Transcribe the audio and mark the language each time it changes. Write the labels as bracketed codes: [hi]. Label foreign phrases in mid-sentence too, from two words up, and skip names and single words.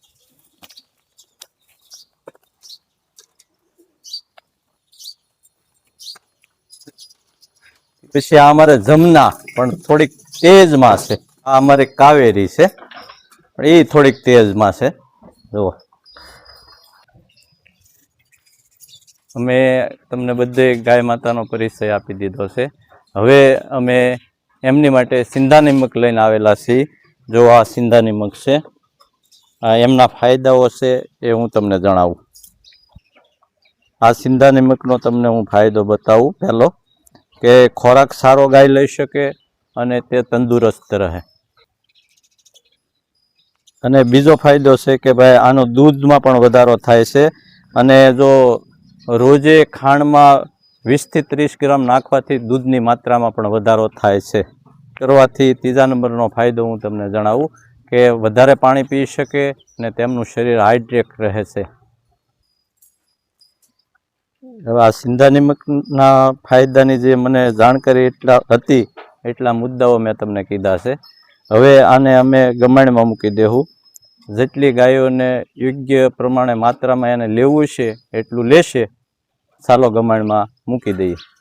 [gu] પછી આ અમારે જમના પણ થોડીક તેજ માં છે। આ અમારે કાવેરી છે, પણ ઈ થોડીક તેજ માં છે। જુઓ અમે તમને બધે ગાય માતાનો પરિચય આપી દીધો છે। હવે અમે એમની માટે સિંધા નિમક લઈને આવેલા છીએ। જો આ સિંધા નિમક છે, એમના ફાયદાઓ છે એ હું તમને જણાવું। આ સિંધા નિમકનો તમને હું ફાયદો બતાવું। પહેલો કે ખોરાક સારો ગાય લઈ શકે અને તે તંદુરસ્ત રહે। અને બીજો ફાયદો છે કે ભાઈ આનો દૂધમાં પણ વધારો થાય છે। અને જો રોજે ખાંડમાં 20 થી 30 ગ્રામ નાખવાથી દૂધની માત્રામાં પણ વધારો થાય છે। કરવાથી તીજા નંબરનો ફાયદો હું તમને જણાવું કે વધારે પાણી પી શકે ને તેમનું શરીર હાઇડ્રેટ રહે છે। આ સિંધા નિમકના ફાયદાની જે મને જાણકારી એટલા હતી એટલા મુદ્દાઓ મેં તમને કીધા છે। હવે આને અમે ગમાણમાં મૂકી દેહું। જેટલી ગાયોને યોગ્ય પ્રમાણે માત્રામાં એને લેવું છે એટલું લેશે। ચાલો ગમાણમાં મૂકી દઈએ।